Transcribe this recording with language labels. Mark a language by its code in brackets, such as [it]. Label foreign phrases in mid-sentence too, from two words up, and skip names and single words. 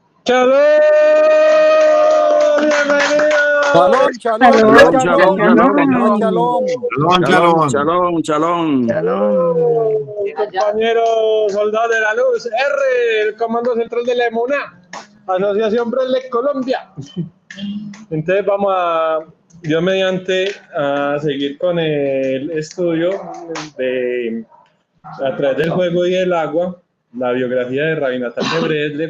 [es] ¡Shalom! ¡Bienvenidos! [he] שלום, שלום, Shalom, shalom, shalom, shalom. [es] Compañero soldado de la luz, R, el Comando Central de la EMUNA, Asociación Bresle Colombia. Entonces vamos a, Dios mediante, a seguir con el estudio de a través del fuego y el agua, la biografía de Rabbi Natan de Breslev.